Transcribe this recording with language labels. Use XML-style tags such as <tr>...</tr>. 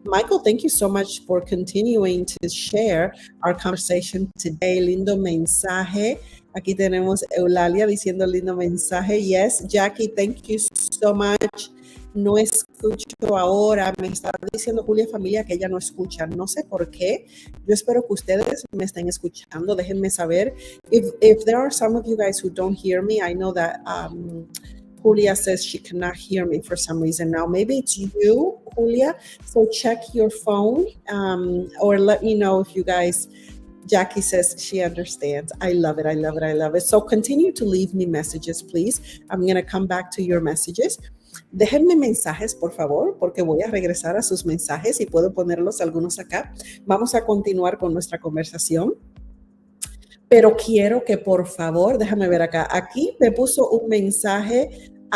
<en>Michael, thank you so much for continuing to share our conversation today.</en> <es>Lindo mensaje. Aquí tenemos Eulalia diciendo lindo mensaje.</es> <en>Yes, Jackie, thank you so much.</en> <es>No escucho ahora. Me está diciendo Julia Familia que ella no escucha. No sé por qué. Yo espero que ustedes me estén escuchando. Déjenme saber.</es> <en>If there are some of you guys who don't hear me, I know that Julia says she cannot hear me for some reason now. Maybe it's you, Julia. So check your phone or let me know if you guys. Jackie says she understands. I love it. So continue to leave me messages, please. I'm going to come back to your messages.</en> <es>Déjenme mensajes, por favor, porque voy a regresar a sus mensajes y puedo ponerlos algunos acá. Vamos a continuar con nuestra conversación. Pero quiero que, por favor, déjame ver acá. Aquí me puso un mensaje.</es>